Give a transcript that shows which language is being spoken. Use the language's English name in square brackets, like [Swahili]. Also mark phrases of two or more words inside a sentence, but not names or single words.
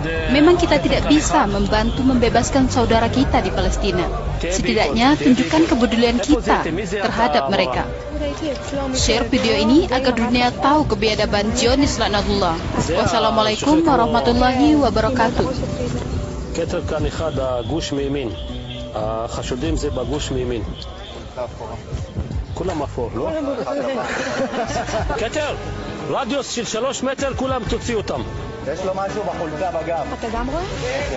[Indonesian] Memang kita tidak bisa membantu membebaskan saudara kita di Palestina. Setidaknya tunjukkan kepedulian kita terhadap mereka. Share video ini agar dunia tahu kebiadaban Zionis laknatullah. [Arabic] والسلام عليكم ورحمة الله وبركاته. [Hebrew] כולם אפור, לא? כתר, רדיוס של 3 מטר, כולם תוציא אותם. יש לו משהו בחולצה בגב. אתה גם רואה?